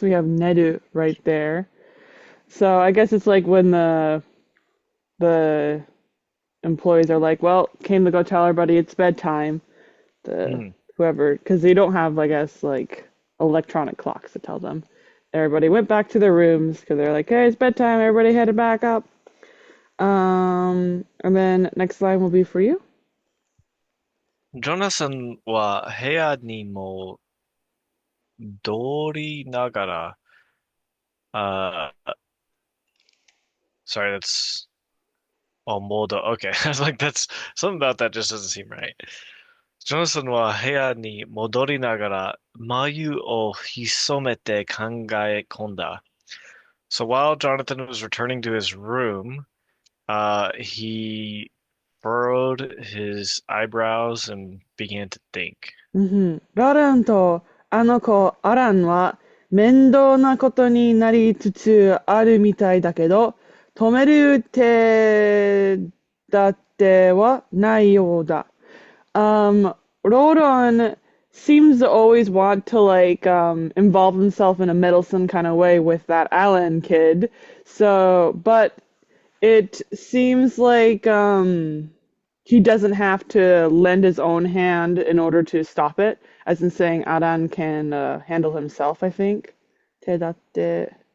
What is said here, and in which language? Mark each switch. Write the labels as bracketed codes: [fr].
[en] We have Nedu right there. So I guess it's like when the employees are like, "Well, came to go tell everybody it's bedtime." The Mm. whoever, because they don't have, I guess, like electronic clocks to tell them. Everybody went back to their rooms because they're like, "Hey, it's bedtime." Everybody headed back up. And then next line will be for you. [ja] ジョナサンは部屋にも通りながら、 [en] sorry, that's Moldo. Okay, I was like, that's something about that just doesn't seem right. [ja] ジョナサンは部屋に戻りながら眉を潜めて考え込んだ。 [en] So while Jonathan was returning to his room, he furrowed his eyebrows and began to think. [ja] ラランとあの子、アランは面倒なことになりつつあるみたいだけど、止める手立てはないようだ。 [en] Rodon seems to always want to involve himself in a meddlesome kind of way with that Alan kid. So, but it seems like he doesn't have to lend his own hand in order to stop it, as in saying Aran can handle himself, I think. Tedatte.